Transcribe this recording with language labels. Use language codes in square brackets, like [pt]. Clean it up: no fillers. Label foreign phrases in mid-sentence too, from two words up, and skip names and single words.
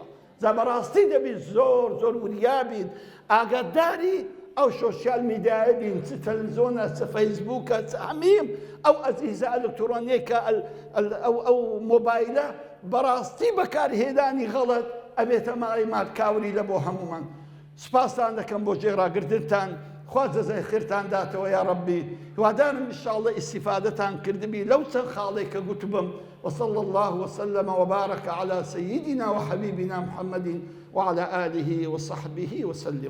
[ckb] جا بەڕاستی دەبی زۆر زۆر وریابین، ئاگاداری ئەو [en] social media [ckb] بین، چ تەلەڤیزۆنە، چ فەیسبووکە، چ هەمیم ئەو ئەجهیزە ئەلکترۆنیکە ئەو مۆبایلە بەڕاستی بەکارهێنانی غەڵەت ئەبێتە ماڵی مارکاوری لە بۆ هەمومان. سپاسان دەکەم بۆ جێڕاگرتنتان، خوا جەزای خێرتان داتەوە یا ڕەبی. هیوادارم ئینشاءڵڵا ئیستیفادەتان کردبی لەو چەند خاڵێک کە گوتبم. [ar] وصلى الله وسلم وبارك على سيدنا وحبيبنا محمد وعلى آله وصحبه وسلم.